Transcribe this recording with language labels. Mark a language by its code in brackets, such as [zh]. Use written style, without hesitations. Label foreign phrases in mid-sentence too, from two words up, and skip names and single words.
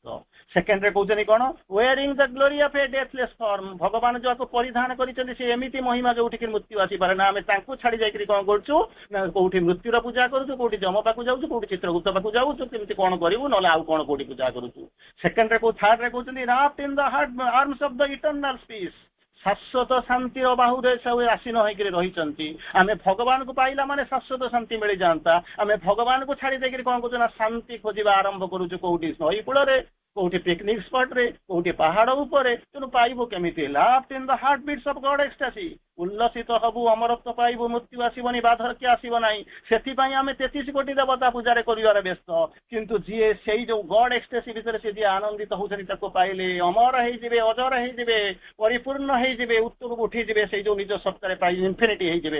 [or] ସେକେଣ୍ଡରେ କହୁଛନ୍ତି କଣ [en] wearing the glory of a deathless form [or] ଭଗବାନ ଯାହାକୁ ପରିଧାନ କରିଛନ୍ତି ସେ ଏମିତି ମହିମା ଯୋଉଠିକି ମୃତ୍ୟୁ ଆସିପାରେ ନା। ଆମେ ତାଙ୍କୁ ଛାଡି ଯାଇକରି କଣ କରୁଛୁ ନା କୋଉଠି ମୃତ୍ୟୁର ପୂଜା କରୁଛୁ କୋଉଠି ଯମ ପାଖକୁ ଯାଉଛୁ କୋଉଠି ଚିତ୍ରଗୁପ୍ତ ପାଖକୁ ଯାଉଛୁ କେମିତି କଣ କରିବୁ ନହେଲେ ଆଉ କଣ କୋଉଠି ପୂଜା କରୁଛୁ। ସେକେଣ୍ଡରେ ଥାର୍ଡରେ କହୁଛନ୍ତି [en] wrapped in the arms of the eternal peace [or] ଶାଶ୍ୱତ ଶାନ୍ତିର ବାହୁରେ ସବୁ ଆସୀନ ହେଇକିରି ରହିଛନ୍ତି। ଆମେ ଭଗବାନଙ୍କୁ ପାଇଲା ମାନେ ଶାଶ୍ୱତ ଶାନ୍ତି ମିଳିଯାଆନ୍ତା। ଆମେ ଭଗବାନଙ୍କୁ ଛାଡି ଦେଇକରି କଣ କରୁଛୁ ନା ଶାନ୍ତି ଖୋଜିବା ଆରମ୍ଭ କରୁଛୁ କୋଉଠି ନଈ କୂଳରେ କୋଉଠି [en] picnic spotରେ [or] କୋଉଠି ପାହାଡ ଉପରେ। ତେଣୁ ପାଇବୁ କେମିତି [en] wrapped in the heartbeats of God ecstasy [or] ଉଲ୍ଲସିତ ହବୁ ଅମରତ୍ୱ ପାଇବୁ ମୃତ୍ୟୁ ଆସିବନି ବାଧକ୍ୟ ଆସିବ ନାହିଁ। ସେଥିପାଇଁ ଆମେ 33 କୋଟି ଦେବତା ପୂଜାରେ କରିବାର ବ୍ୟସ୍ତ। କିନ୍ତୁ ଯିଏ ସେଇ ଯୋଉ [en] God ecstasy [or] ଭିତରେ ସେ ଯିଏ ଆନନ୍ଦିତ ହଉଛନ୍ତି ତାକୁ ପାଇଲେ ଅମର ହେଇଯିବେ ଅଜର ହେଇଯିବେ ପରିପୂର୍ଣ୍ଣ ହେଇଯିବେ ଉତ୍ତରକୁ ଉଠିଯିବେ ସେଇ ଯୋଉ ନିଜ ସତ୍ତାରେ ପାଇ ଇନଫିନିଟି ହେଇଯିବେ।